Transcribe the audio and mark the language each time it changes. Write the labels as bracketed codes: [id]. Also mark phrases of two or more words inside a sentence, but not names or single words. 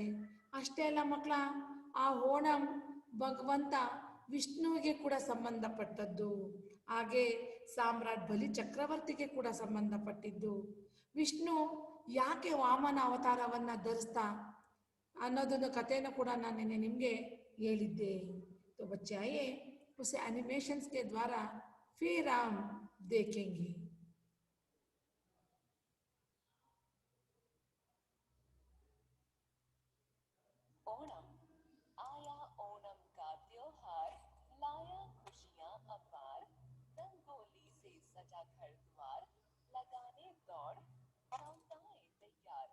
[kn] ಅಷ್ಟೇ ಅಲ್ಲ ಮಕ್ಕಳ, ಆ ಓಣಂ ಭಗವಂತ ವಿಷ್ಣುವಿಗೆ ಕೂಡ ಸಂಬಂಧಪಟ್ಟದ್ದು, ಹಾಗೆ ಸಾಮ್ರಾಟ್ ಬಲಿ ಚಕ್ರವರ್ತಿಗೆ ಕೂಡ ಸಂಬಂಧಪಟ್ಟಿದ್ದು. ವಿಷ್ಣು ಯಾಕೆ ವಾಮನ ಅವತಾರವನ್ನು ಧರಿಸ್ತಾ ಅನ್ನೋದನ್ನು ಕಥೆಯನ್ನು ಕೂಡ ನಾನು ನಿನ್ನೆ ನಿಮಗೆ ಹೇಳಿದ್ದೆ. [hi] तो बच्चे आइए उसे एनिमेशंस के द्वारा फिर हम देखेंगे. ओणम आया, ओणम का त्योहार लाया खुशियां अपार, रंगोली से सजा घर द्वार, लगाने दौड़ रौनकाएं तैयार।